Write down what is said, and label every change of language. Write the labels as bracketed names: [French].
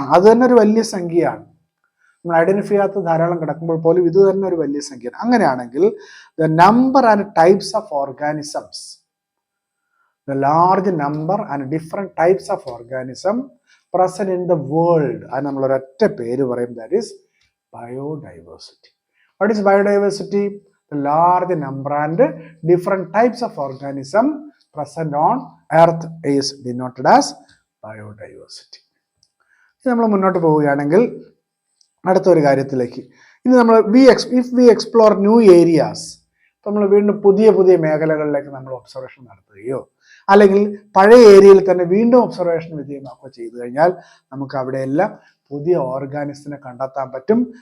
[Malayalam] അത് തന്നെ ഒരു വലിയ സംഖ്യയാണ്. നമ്മൾ ഐഡന്റിഫൈ ചെയ്യാത്ത ധാരാളം കിടക്കുമ്പോൾ പോലും ഇത് തന്നെ ഒരു വലിയ സംഖ്യയാണ്. അങ്ങനെയാണെങ്കിൽ [English] the number and types of organisms, the large number and different types of organism present in the world, [Malayalam] അത് നമ്മൾ ഒരൊറ്റ പേര് പറയും, [English] That is biodiversity. What is biodiversity? The large number and different types of organism present on earth is denoted as biodiversity. [Malayalam] ഇനി നമ്മൾ മുന്നോട്ട് പോവുകയാണെങ്കിൽ അടുത്തൊരു കാര്യത്തിലേക്ക്, ഇനി നമ്മൾ [English] if we explore new areas, [Malayalam] നമ്മൾ വീണ്ടും പുതിയ പുതിയ മേഖലകളിലേക്ക് നമ്മൾ ഒബ്സർവേഷൻ നടത്തുകയോ അല്ലെങ്കിൽ പഴയ ഏരിയയിൽ തന്നെ വീണ്ടും ഒബ്സർവേഷൻ വിധേയമാക്കുകയോ ചെയ്തു കഴിഞ്ഞാൽ നമുക്ക് അവിടെയെല്ലാം പുതിയ ഓർഗാനിസത്തിനെ കണ്ടെത്താൻ പറ്റും.